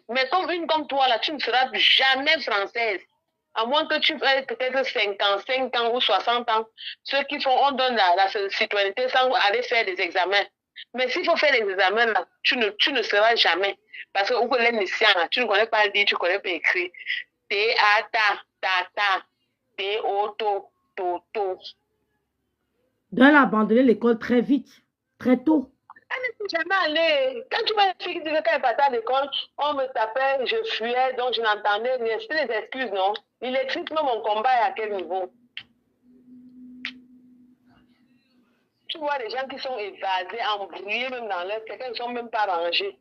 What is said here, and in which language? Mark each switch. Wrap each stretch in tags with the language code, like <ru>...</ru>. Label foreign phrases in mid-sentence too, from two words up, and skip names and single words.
<fr>Mais comme une comme toi, là, tu ne seras jamais française. À moins que tu aies peut-être 55 ans ou 60 ans. Ceux qui font, on donne la citoyenneté sans aller faire des examens. Mais s'il faut faire les examens, là, tu ne seras jamais. Parce que où les lycéens, là, tu ne connais pas dire, tu ne connais pas écrire. T-A-Ta, ta-ta, T-O-To, to-to. Doit abandonner l'école très vite, très tôt. Elle ne peut jamais aller. Quand tu m'as dit que quand elle partait à l'école, on me tapait, je fuyais, donc je n'entendais rien. C'était des excuses, non? Il explique même mon combat est à quel niveau. Tu vois des gens qui sont évasés, embrouillés même dans leur tête, ils ne sont même pas rangés.</fr>